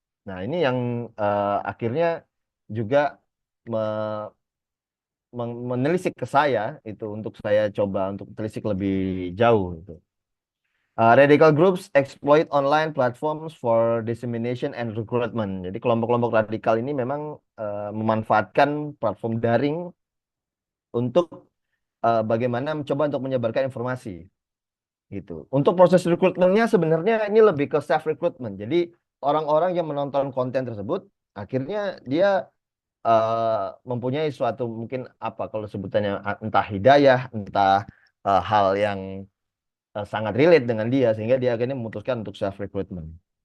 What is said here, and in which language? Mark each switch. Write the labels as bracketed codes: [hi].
[id] Nah, ini yang akhirnya juga me- menelisik ke saya itu untuk saya coba untuk telisik lebih jauh itu. [en] Radical groups exploit online platforms for dissemination and recruitment. [id] Jadi kelompok-kelompok radikal ini memang memanfaatkan platform daring untuk bagaimana mencoba untuk menyebarkan informasi gitu. Untuk proses rekrutmennya sebenarnya ini lebih ke self recruitment. Jadi orang-orang yang menonton konten tersebut akhirnya dia mempunyai suatu mungkin apa kalau sebutannya entah hidayah, entah hal yang sangat relate dengan dia sehingga dia akhirnya memutuskan untuk self recruitment.